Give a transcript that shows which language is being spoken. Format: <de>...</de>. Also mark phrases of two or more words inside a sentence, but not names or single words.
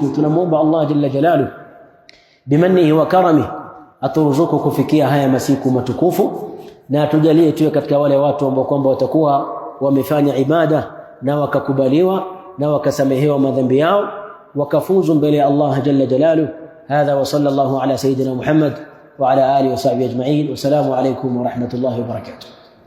<sw>Tunamuomba Allah</sw> <ar>جل جلاله بمنه وكرمه</ar> <sw>aturuzuku kufikia haya masiku matukufu, na atujalie tuwe katika wale watu ambao kwamba watakuwa wamefanya ibada na wakakubaliwa na wakasamehewa madhambi yao, wakafuzu mbele ya Allah</sw> <ar>جل جلاله. هذا وصلى الله على سيدنا محمد وعلى آله وصحبه أجمعين. والسلام عليكم ورحمة الله وبركاته.</ar>